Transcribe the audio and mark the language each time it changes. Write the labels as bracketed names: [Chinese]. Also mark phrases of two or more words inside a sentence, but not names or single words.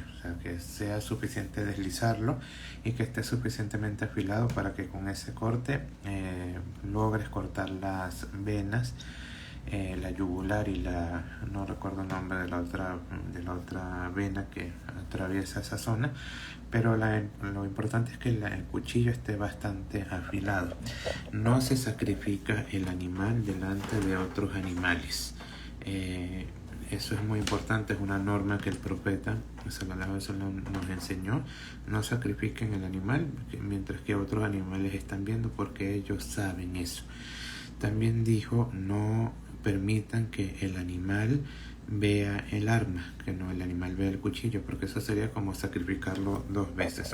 [Spanish] O sea, que sea suficiente deslizarlo y que esté suficientemente afilado para que con ese corte logres cortar las venas, la yugular y no recuerdo el nombre de la otra vena que atraviesa esa zona, pero lo importante es que el cuchillo esté bastante afilado. No se sacrifica el animal delante de otros animales. Eso es muy importante, es una norma que el profeta [Arabic] صلى الله عليه وسلم [Spanish] nos enseñó. No sacrifiquen el animal mientras que otros animales están viendo, porque ellos saben eso. También dijo: no permitan que el animal vea el arma, que no el animal vea el cuchillo, porque eso sería como sacrificarlo dos veces.